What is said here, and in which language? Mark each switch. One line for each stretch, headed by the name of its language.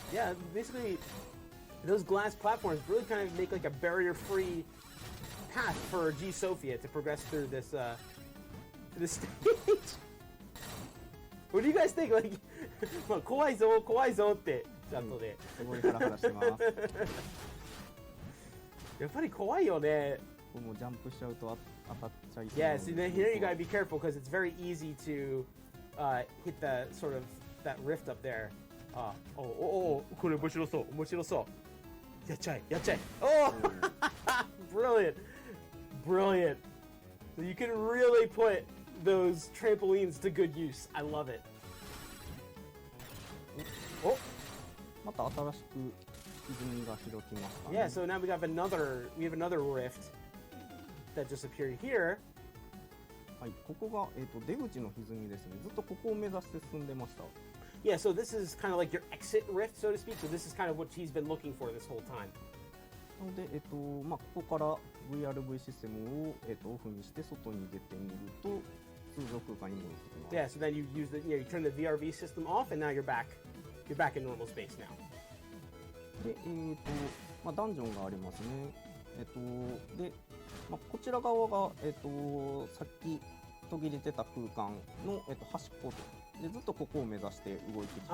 English: Yeah, basically those glass platforms really kind of make like a barrier-free path for G Sophia to progress through this stage. What do you guys think?
Japanese: Like, まあ怖いぞってチャットで。すごいハラハラしてます。やっぱり怖いよね。もうジャンプしちゃうと当たっちゃいそう。
English: Yes, and then here you gotta be careful because it's very easy to hit the sort of that rift up there.
Japanese: これ面白そう。やっちゃえ。
English: Oh, brilliant. So you can really put those trampolines to good use. I love it.
Japanese: また新しく泉が開きましたね。
English: Yeah, so now we have another rift that just appeared here.
Japanese: はい、ここが出口の歪みですね。ずっとここを目指して進んでました。
English: Yeah, so this is kind of like your exit rift, so to speak. So this is kind of what he's been looking for this whole time.
Japanese: なのでここから VRV システムをオフにして外に出てみると通常空間に戻ってきます。
English: Yeah, so then you turn the VRV system off, and now you're back in normal space now.
Japanese: でダンジョンがありますね。でこちら側がさっき途切れてた空間の端っことでずっとここを目指して動いてきてた。